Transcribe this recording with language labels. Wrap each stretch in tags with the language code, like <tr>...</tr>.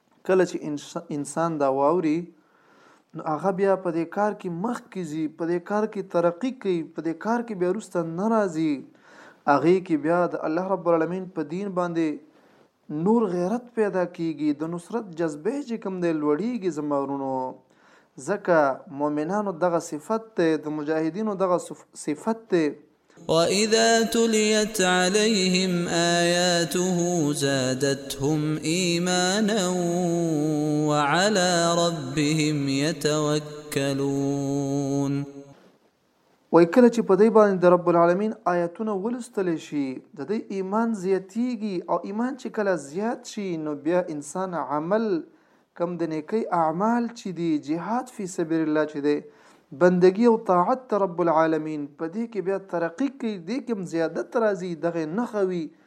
<ps>کله چې انسان دا واوري نو هغه بیا په دې کار کې مخکې ځي په دې کار کې ترقی کوي په دې کار کې بیا وروسته نه راځي هغې کې بیا د الله رب العالمین په دین باندې نور غیرت پیدا کیږي د نصرت جذبې چې کوم دی لوړیږي زما ورونو ځکه مؤمنانو دغه صفت دی د مجاهدینو دغه صفت دی</ps> <ar>وإذا تليت عليهم آياته زادتهم إيمانا وعلى ربهم يتوكلون</ar> <ps>وایکله چې په دې باندې د رب العالمین آیتونه ولستل شي د دې ایمان زیاتیږي او ایمان چې کله زیات شي نو بیا انسان عمل کم د نیکی اعمال چې دی جهاد فی سبیل الله چې دی بندگی او طاعت ته رب العالمین په دې کې بیا ترقی کوي دې کې هم زیادت راځي دغه نښه وي</ps>